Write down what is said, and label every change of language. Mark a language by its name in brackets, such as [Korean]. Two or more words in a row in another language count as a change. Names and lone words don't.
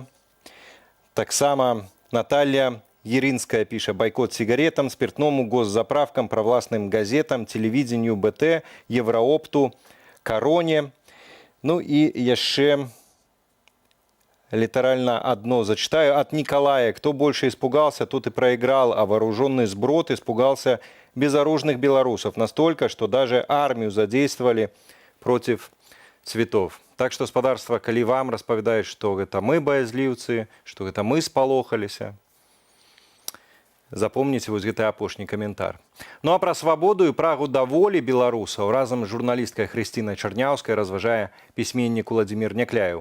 [Russian] Таксама Наталья Еринская піша: бойкот сигаретам, спиртному, госзаправкам, провластным газетам, телевидению, БТ, Евроопту, Короне. [Belarusian] Ну і яшчэ [Russian] литерально одно зачитаю. От Николая. Кто больше испугался, тот и проиграл, а вооруженный сброд испугался безоружных белорусов. Настолько, что даже армию задействовали против цветов. Так что, [Belarusian] спадарства, калі вам распавядаюць, што гэта мы баязліўцы, што гэта мы спалохаліся, запомніце вось гэты апошні каментар. Ну а пра свабоду і прагу да волі беларусаў разам з журналісткай Хрысцінай Чарняўскай разважае пісьменнік Уладзімір Някляеў.